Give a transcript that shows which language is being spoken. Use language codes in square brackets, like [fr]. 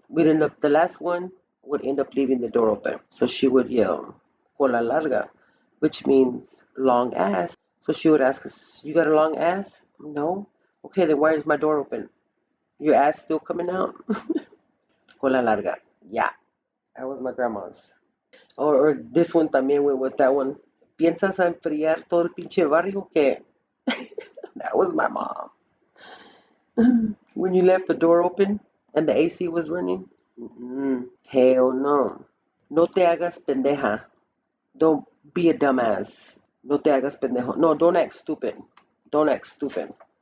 [en] The last one would end up leaving the door open. So she would yell, [es] cola larga, [en] which means long ass. So she would ask us, you got a long ass? No. Okay, then why is my door open? Your ass still coming out? [es] Cola larga. [en] Yeah, that was my grandma's. Or this one también went with that one. [es] ¿Piensas enfriar todo el pinche barrio? [en] Que that was my mom. When you left the door open and the AC was running? Hell no. [es] No te hagas pendeja. [en] Don't be a dumbass. [es] No te hagas pendejo. [en] No, don't act stupid. Don't act stupid.